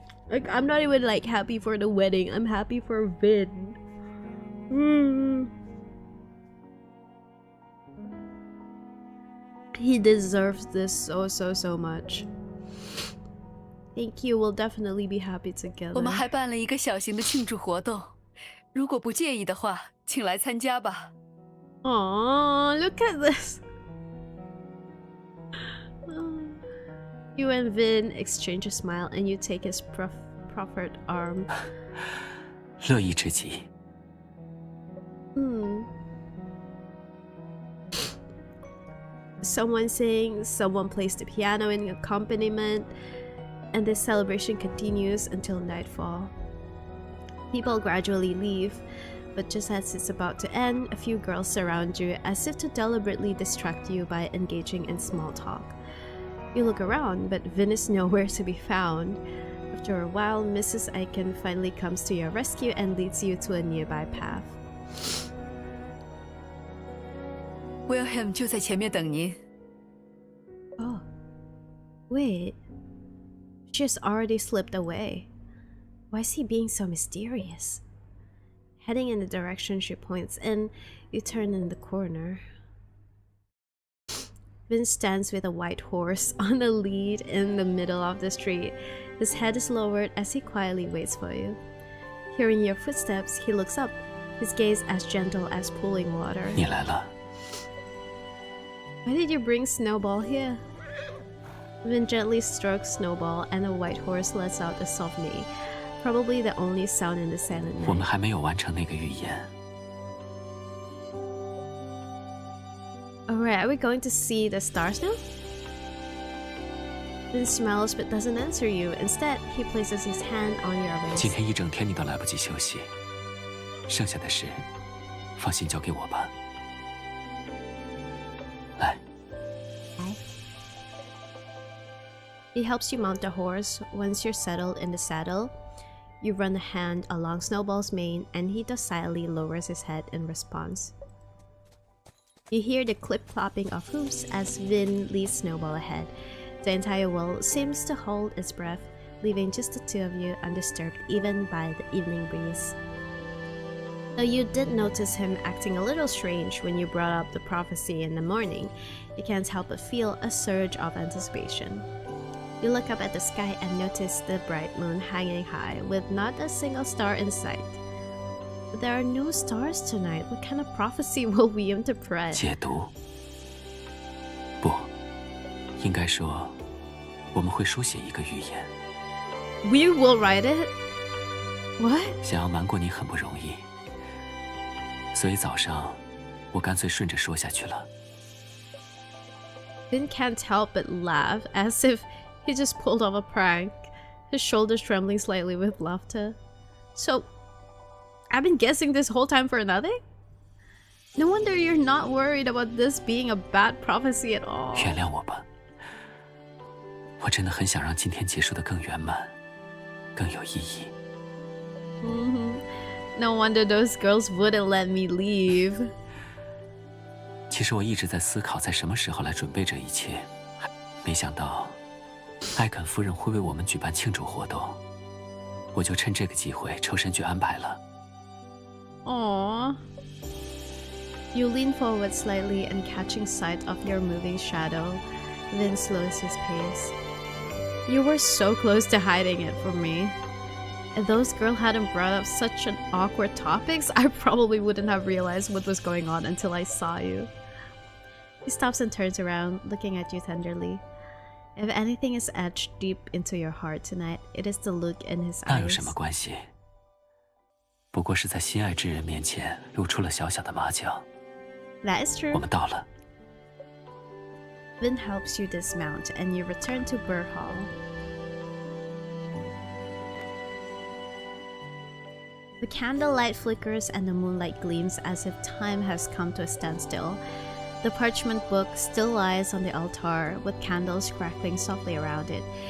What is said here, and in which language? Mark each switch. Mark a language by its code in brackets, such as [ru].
[en] Like, I'm not even like happy for the wedding. I'm happy for Vin. He deserves this so much. Thank you. We'll definitely be happy together. [zh] 我们还办了一个小型的庆祝活动，如果不介意的话，请来参加吧。 [en] Aww, look at this. You and Vin exchange a smile, and you take his proffered arm. [zh] 乐意之极。 [en] Someone sings, someone plays the piano in accompaniment, and this celebration continues until nightfall. People gradually leave, but just as it's about to end, a few girls surround you as if to deliberately distract you by engaging in small talk. You look around, but Vin is nowhere to be found. After a while, Mrs. Aiken finally comes to your rescue and leads you to a nearby path. [zh] Wilhelm 就在前面等您。 [en] Oh. Wait. She has already slipped away. Why is he being so mysterious? Heading in the direction she points in, you turn in the corner. Vin stands with a white horse on a lead in the middle of the street. His head is lowered as he quietly waits for you. Hearing your footsteps, he looks up, his gaze as gentle as pooling water. [zh] 你来了。 [en] Why did you bring Snowball here? Vin gently strokes Snowball and the white horse lets out a soft neigh, probably the only sound in the silent [zh] 我们 [en] night. [zh] 还没有完成那个预言。 [en] Alright, are we going to see the stars now? Vin smiles but doesn't answer you. Instead, he places his hand on your [zh] 今 [en] waist. [zh] 天一整天你都来不及休息，剩下的事，放心交给我吧。来。 [en] He helps you mount the horse. Once you're settled in the saddle, you run a hand along Snowball's mane and he docilely lowers his head in response. You hear the clip-clopping of hooves as Vin leads Snowball ahead. The entire world seems to hold its breath, leaving just the two of you undisturbed even by the evening breeze. Though you did notice him acting a little strange when you brought up the prophecy in the morning, you can't help but feel a surge of anticipation. You look up at the sky and notice the bright moon hanging high with not a single star in sight. But there are no stars tonight. What kind of prophecy will we interpret? [zh] 解读？不，应该说，我们会书写一个预言。 [en] We will write it? What? [zh] 想要瞒过你很不容易，所以早上我干脆顺着说下去了。 [en] Vin can't help but laugh, as if he just pulled off a prank, his shoulders trembling slightly with laughter. So, I've been guessing this whole time for nothing? No wonder you're not worried about this being a bad prophecy at all. [zh] 原谅我吧，我真的很想让今天结束得更圆满，更有意义。 [en] No wonder those girls wouldn't let me leave. [zh] 其实我一直在思考，在什么时候来准备这一切，没想到艾肯夫人会为我们举办庆祝活动，我就趁这个机会抽身去安排了。 [en] Aww. You lean forward slightly and catching sight of your moving shadow, Vin slows his pace. You were so close to hiding it from me. If those girls hadn't brought up such an awkward topics, I probably wouldn't have realized what was going on until I saw you. He stops and turns around, looking at you tenderly. If anything is etched deep into your heart tonight, it is the look in his [zh] 那有 [en] eyes. [zh] 什么关系？不过是在心爱之人面前露出了小小的马脚。 [en] That is true. [zh] 我们到了。 [en] Vin helps you dismount, and you return to Burr Hall. The candlelight flickers and the moonlight gleams as if time has come to a standstill. The parchment book still lies on the altar, with candles crackling softly around it.